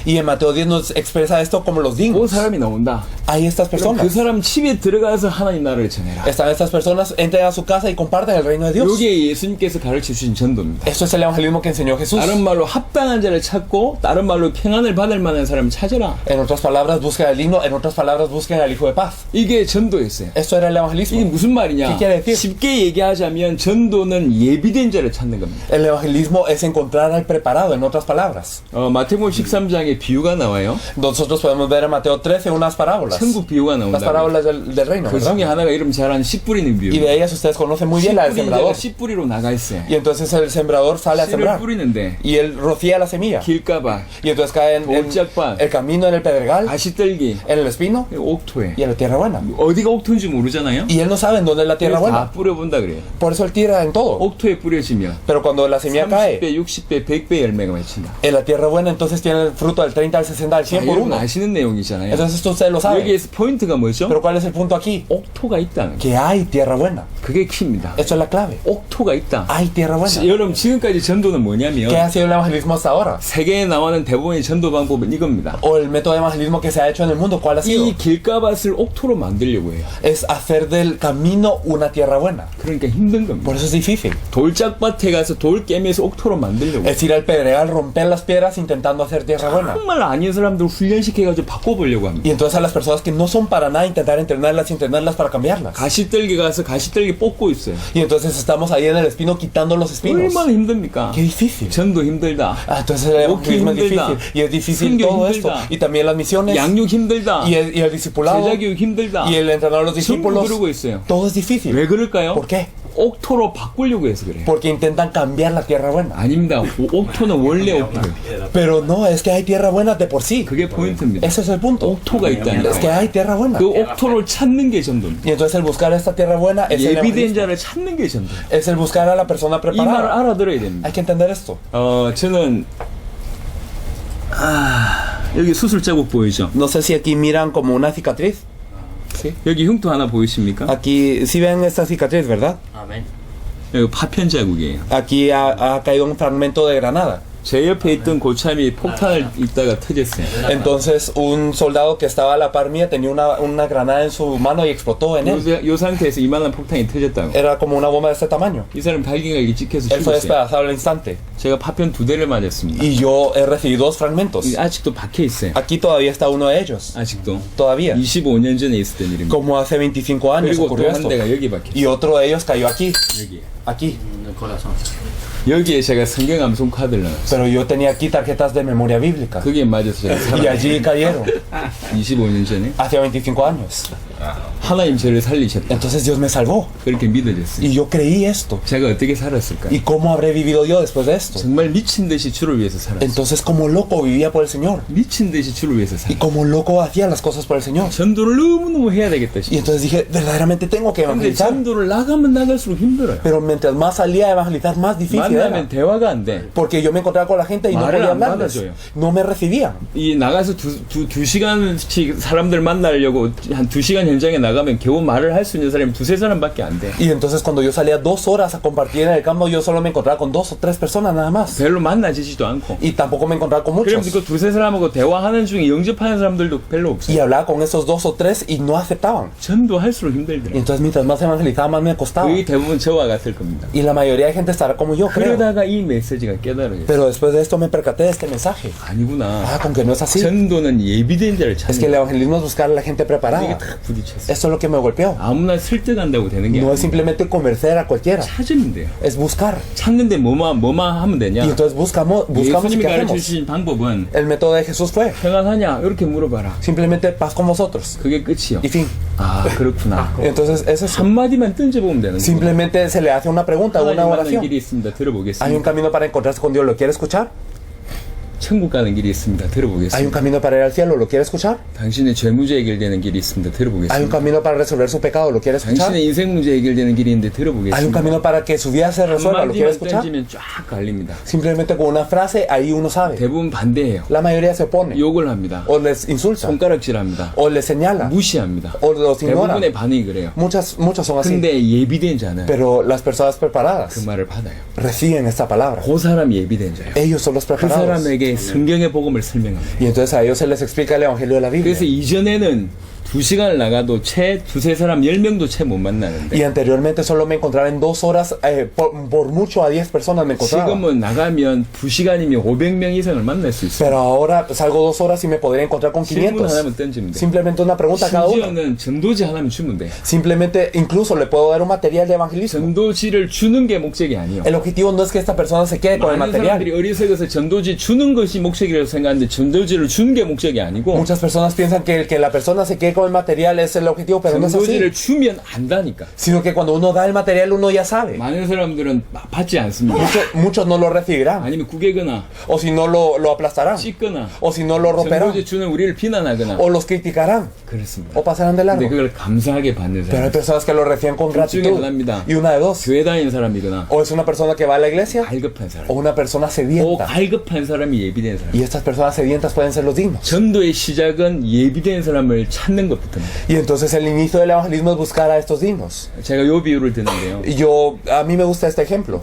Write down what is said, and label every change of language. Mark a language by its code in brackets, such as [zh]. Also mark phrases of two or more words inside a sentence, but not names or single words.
[es] Y en Mateo 10 nos expresa esto como los [ko] 그 [es] dignos. [ko] 사람이 나온다. [es] Hay estas [ko] 그럼 그 [es] personas. [ko] 사람 집에 들어가서 하나님 나라를 전해라. [es] Están estas personas, entren a su casa y comparten el reino de Dios. [ko] 이게 예수님께서 가르쳐 주신 전도입니다. [es] Esto es el evangelismo que enseñó Jesús. [ko] 다른 말로 합당한 자를 찾고 다른 말로 평안을 받을 만한 사람을 찾아라. [es] En otras palabras, busquen al digno. En otras palabras, busquen al hijo de paz. [ko] 이게 전도였어요. [es] Esto era el [ko] 이게 [es] evangelismo. [ko] 무슨 말이냐? [es] ¿Qué quiere decir? [ko] 쉽게 얘기하자면 전도는 예비된 자를 찾는 겁니다. [es] El evangelismo es encontrar al preparado, en otras palabras. [ko] 마태복음 13장에 비유가 나와요. [es] Nosotros podemos ver en Mateo 13 unas parábolas. [ko] 천국 비유가 [es] Las [ko] 나온다. [es] parábolas del reino, [ko] 그 중에 [es] ¿verdad? [ko] 하나가 이름 잘 아는 씨 뿌리는 비유. [es] Y de ellas ustedes conocen muy bien la del [ko] 씨 뿌리는 [es] sembrador. [ko] 자가 씨 뿌리로 나가 있어요. [es] Y entonces el sembrador sale a [ko] 씨를 [es] sembrar. [ko] 뿌리는데 [es] Y él rocía la semilla. [ko] 길가봐, [es] Y entonces cae en [ko] 돌짝밭, [es] el camino, en el pedregal, [ko] 가시떨기, [es] en el espino [ko] 옥토에. [es] y en la tierra buena. [ko] 어디가 옥토인지 모르잖아요. [es] Y él no sabe en dónde es la tierra [ko] 그래서 다 [es] buena. [ko] 뿌려본다 그래요. [es] Por eso él tira en todo. [ko] 옥토에 뿌려지면 [es] Pero cuando la semilla [ko] 30배, [es] cae [ko] 60배, 100배 열매가 맺힌다. [es] en la tierra buena, entonces tiene el fruto del 30, al 60, al 100 por [ko] 여러분 [es] 1. [ko] 아시는 내용이잖아요. [es] Entonces esto ustedes lo saben. [ko] 여기에서 포인트가 뭐죠? [es] Pero ¿cuál es el punto aquí? [ko] 옥토가 있다는 거. [es] Que hay tierra buena. [ko] 그게 키입니다. [es] Esto es la clave. [ko] 옥토가 있다. [es] Hay tierra buena. [ko] 여러분 지금까지 전도는 뭐냐면 [es] ¿Qué ha sido el evangelismo hasta ahora? [ko] 세계에 나오는 대부분의 전도 방법은 이겁니다. [es] O el método de evangelismo que se ha hecho en el mundo, ¿cuál ha sido? [ko] 이 길가밭을 옥토로 만들려고 해요. [es] Es hacer del camino una tierra buena. [ko] 그러니까 힘든 겁니다. [es] Por eso es difícil. [ko] 돌짝밭에 가서 돌 깨면서 옥토로 만들려고. [es] Es ir al pedregal, romper las piedras intentando hacer tierra buena. [ko] 정말 아닌 사람들 훈련시켜가지고 바꿔보려고 합니다. [es] Y entonces a las personas que no son para nada intentar entrenarlas y entrenarlas para cambiarlas. [ko] 가시떨기 가서 가시떨기 뽑고 있어요. [es] Y entonces estamos ahí en el espino quitando los espinos. [ko] 얼마나 힘듭니까? [es] Qué difícil. [ko] 전도 힘들다. [es] Ah, entonces el evangelismo es [ko] 힘들다. [es] difícil. Y es difícil [ko] 선교 [es] todo esto. [ko] 힘들다. [es] Y también las misiones. [ko] 양육 힘들다. [es] Y el discipulado. [ko] 제자교육 힘들다. [es] Y el entrenar a los [ko] 전부 [es] discípulos. [ko] 그러고 있어요. [es] Todo es difícil. [ko] 왜 그럴까요? [es] ¿Por qué? [ko] 옥토로 바꾸려고 해서 그래요. [es] Porque intentan cambiar la tierra buena. [ko] 아닙니다. 옥토는 원래 옥토예요. [es] Pero no, es que hay tierra buena de por sí. [ko] 그게 포인트입니다. [es] Ese es el punto. [ko] 옥토가 있다는 [es] Es que [ko] 거예요. [es] hay tierra buena. [ko] 그 옥토를 찾는 게 전도입니다. [es] Y entonces el buscar esta tierra buena es el [ko] 예비된 [es] evangelismo. [ko] 자를 찾는 게 전도. [es] Es el buscar a la persona [ko] 이 말을 [es] preparada. [ko] 알아들어야 됩니다. [es] Hay que entender esto. [ko] 저는 여기 수술 자국 보이죠? [es] No sé si aquí miran como una cicatriz. Sí. [ko] 여기 흉터 하나 보이십니까? [es] Aquí, sí ven esta cicatriz, ¿verdad? Amén. [ko] 여기 파편 자국이에요. [es] Aquí ha caído un fragmento de granada. [ko] 제 옆에 있던 고참이 폭탄을 입다가 터졌어요. [es] Entonces un soldado que estaba a la par mía tenía una granada en su mano y explotó en él. [ko] 요 상태에서 이만한 폭탄이 터졌다고. [es] Era como una bomba de este tamaño. [ko] 이 사람 발기가 찍혀서 [es] Él fue [ko] 죽었어요. [es] despedazado al instante. [ko] 제가 파편 2대를 맞았습니다. [es] Y yo he recibido 2 fragmentos. [ko] 아직도 박혀 있어요. [es] Aquí todavía está uno de ellos. [ko] 아직도. [es] Todavía. [ko] 25년 전에 있었던 일입니다. [es] Como hace 25 años [ko] 그리고 또 [es] ocurrió [ko] 한 [es] esto. [ko] 대가 여기 박혀 있어요. [es] Y otro de ellos cayó aquí. [ko] 여기. [es] Aquí. corazón. [ko] 여기에 제가 성경 암송 카드를 넣었어요. [es] Pero yo tenía aquí tarjetas de memoria bíblica. [ko] 그게 맞아서 제가 [es] Y allí cayeron [ko] 25년 전에 [es] hace 25 años. [ko] 하나님 저를 살리셨다. [es] Entonces Dios me salvó. [ko] 그렇게 믿어졌어요. [es] Y yo creí esto. [ko] 제가 어떻게 살았을까? [es] ¿Y cómo habré vivido yo después de esto? [ko] 정말 미친 듯이 주를 위해서 살았어요. [es] Entonces como loco vivía por el Señor. [ko] 미친 듯이 주를 위해서 [es] Y [ko] 살았어요. [es] como loco hacía las cosas por el Señor. [ko] 전도를 너무너무 해야 되겠다 [es] Y [ko] 싶어요. [es] entonces dije, verdaderamente tengo que [ko] 근데 [es] evangelizar. [ko] 전도를 나가면 나갈수록 힘들어요. [es] Pero mientras más salía a evangelizar, más difícil era. [ko] 만나면 대화가 안 돼. [es] Porque yo me encontraba con la gente y no [ko] 말을 [es] podía [ko] 안 [es] hablarles. [ko] 받아줘요. [es] No me recibían. [ko] 이 나가서 두 시간씩 사람들 만나려고 한 2시간 현장에 나가면 겨우 말을 할 수 있는 사람이 2-3사람밖에 안 돼. [es] Y entonces cuando yo salía 2 horas a compartir en el campo, yo solo me encontraba con 2 o 3 personas nada más. [ko] 별로 만나지지도 않고. [es] Y tampoco me encontraba con muchos. [ko] 그러면서 그 2-3사람하고 대화하는 중에 영접하는 사람들도 별로 [es] Y [ko] 없어요. [es] hablaba con esos 2 o 3 y no aceptaban. [ko] 전도할수록 [es] Y [ko] 힘들더라고요. [es] entonces mientras más evangelizaba, más me costaba. [ko] 거의 대부분 저와 같을 겁니다. [es] Y la mayoría de gente estará como yo, creo. [ko] 그러다가 이 메시지가 깨달아요. [es] Pero después de esto me percaté de este mensaje. [ko] 아니구나. [es] Ah, con que no es así. [ko] 전도는 예비된 자를 [es] Es que el [ko] 찾는 [es] evangelismo es buscar a la gente [ko] 이게 [es] preparada. [ko] 딱 부딪혔어요. [es] Esto es lo que me golpeó. [ko] 아무나 설득한다고 되는 게 [es] No [ko] 아니에요. [es] es simplemente convencer a cualquiera. [ko] 찾으면 돼요. [es] Es buscar. [ko] 찾는데 뭐만 하면 되냐? [es] Y entonces buscamos y [ko] 예수님이 [es] ¿qué [ko] 가르쳐 [es] hacemos? [ko] 주신 방법은 [es] El método de Jesús fue [ko] 평안하냐? 이렇게 물어봐라. [es] simplemente paz con vosotros. [ko] 그게 끝이요. [es] Y fin. [ko] 아 그렇구나. [es] Entonces eso es [ko] 한마디만 던져보면 되는 거예요. [es] simplemente se le hace una pregunta, una [ko] 하나님 만나는 [es] oración. [ko] 길이 있습니다. [es] Hay un [ko] 들어보겠습니다. [es] camino para encontrarse con Dios, ¿lo quiere escuchar? [ko] 천국 가는 길이 있습니다. [es] Hay un [ko] 들어보겠습니다. [es] camino para ir al cielo, ¿lo quiere escuchar? [ko] 당신의 죄 문제 해결되는 길이 있습니다. [es] Hay un [ko] 들어보겠습니다. [es] camino para resolver su pecado, ¿lo quiere escuchar? [ko] 당신의 인생 문제 해결되는 길이 있는데 [es] Hay un [ko] 들어보겠습니다. [es] camino para que su vida se resuelva, ¿lo quiere [ko] 한마디만 [es] escuchar? [ko] 던지면 쫙 갈립니다. [es] Simplemente con una frase, ahí uno sabe. [ko] 대부분 반대해요. [es] La mayoría se opone, [ko] 욕을 합니다. [es] o les insulta, [ko] 손가락질합니다. [es] o les señala, [ko] 무시합니다. [es] o los ignora. [ko] 대부분의 반응이 그래요. [es] Muchos son así. [ko] 근데 예비된 자는 [es] Pero las personas [ko] 그 [es] preparadas [ko] 말을 받아요. [es] reciben esta palabra. [ko] 그 사람이 예비된 자예요. [es] Ellos son los [ko] 그 [es] preparados. [ko] 사람에게 성경의 복음을 설명합니다. [es] Y entonces a ellos se les explica el evangelio de la Biblia. [ko] 그래서 이전에는 2시간을 나가도 채 2-3사람 10명도 채 못 만나는데 [es] Y anteriormente solo me encontraba en 2 horas, por mucho a 10 personas me encontraba. [ko] 지금은 나가면 2시간이면 500명 이상을 만날 수 있어요. [es] Pero ahora salgo 2 horas y me podría encontrar con [ko] 질문 [es] 500. [ko] 하나만 던지면 돼요. [es] Simplemente una pregunta a cada uno. [ko] 심지어는 전도지 하나면 주면 돼요. [es] Simplemente, incluso le puedo dar un material de evangelismo. [ko] 전도지를 주는 게 목적이 아니에요. [es] El objetivo no es que esta persona se quede con el [ko] 많은 사람들이 [es] material. [ko] 어리석어서 전도지 주는 것이 목적이라고 생각하는데 전도지를 주는 게 목적이 아니고 [es] Muchas personas piensan que la persona se quede con el material es el objetivo, pero no es [ko] 전도지를 [es] así. [ko] 주면 안다니까. [es] Sino que cuando uno da el material, uno ya sabe. [ko] 많은 사람들은 받지 않습니다. [es] Muchos no lo recibirán. [ko] 아니면 구개거나 [es] O si no lo aplastarán. [ko] 찢거나 [es] O si no lo romperán. [ko] 전도지 주는 우리를 비난하거나 [es] O los criticarán. [ko] 그렇습니다. [es] O pasarán de [ko] 근데 [es] largo. [ko] 그걸 감사하게 받는 [es] Pero hay [ko] 사람, [es] personas que lo reciben con [ko] 둘 중에 [es] gratitud. [ko] 하나입니다. [es] Y una de dos. [ko] 교회 다니는 사람이거나 [es] O es una persona que va a la iglesia [ko] 갈급한 사람. [es] o una persona [ko] 꼭 [es] sedienta. [ko] 갈급한 사람이 예비된 사람. [es] Y estas personas sedientas pueden ser los dignos. [ko] 전도의 시작은 예비된 사람을 찾는 것부터입니다. [es] Y entonces el inicio del evangelismo es buscar a estos dignos. [ko] 제가 요 비유를 드는데요. [es] Y a mí me gusta este ejemplo.